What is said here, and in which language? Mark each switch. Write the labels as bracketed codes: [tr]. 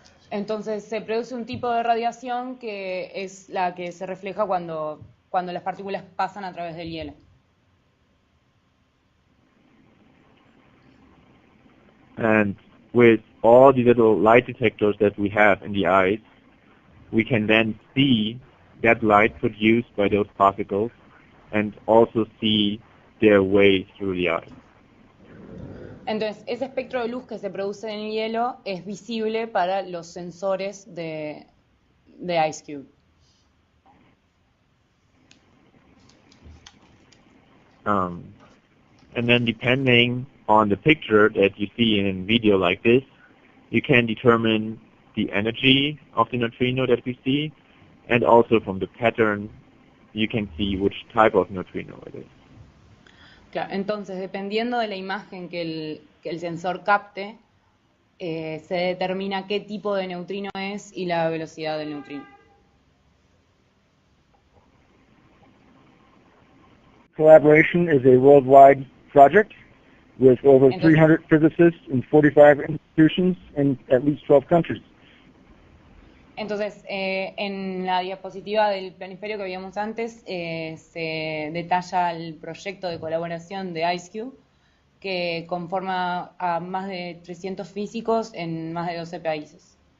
[es] Entonces se produce un tipo de radiación que es la que se refleja cuando las partículas pasan a través del hielo. [en] And with all the little light detectors that we have in the ice, we can then see that light produced by those particles and also see their way through the ice. [es] Entonces, ese espectro de luz que se produce en el hielo es visible para los sensores de IceCube. [en] And then depending on the picture that you see in a video like this, you can determine the energy of the neutrino that we see, and also from the pattern you can see which type of neutrino it is. [es] Claro, entonces, dependiendo de la imagen que el sensor capte, se determina qué tipo de neutrino es y la velocidad del neutrino. [en] Collaboration is a worldwide project with over 300 physicists in 45 institutions in at least 12 countries. [es] Entonces, en la diapositiva del planisferio que veíamos antes, se detalla el proyecto de colaboración de IceCube, que conforma a más de 300 físicos en más de 12 países.